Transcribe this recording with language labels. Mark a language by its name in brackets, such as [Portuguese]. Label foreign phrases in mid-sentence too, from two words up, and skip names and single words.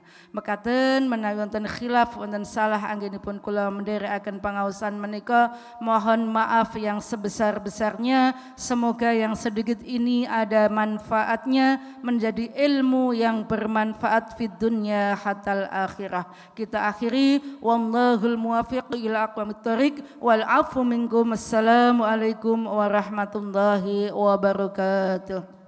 [Javanese] Mekaten menawi wonten khilaf wonten salah anggenipun kula mendherekaken pangaosan menika, [Indonesian] mohon maaf yang sebesar-besarnya. Semoga yang sedikit ini ada manfaatnya, menjadi ilmu yang bermanfaat [Arabic] في الدنيا حتى الآخرة. [Indonesian] Kita akhiri [Arabic] والله الموفق إلى أقوم الطريق والعفو منكم. السلام عليكم ورحمة الله وبركاته.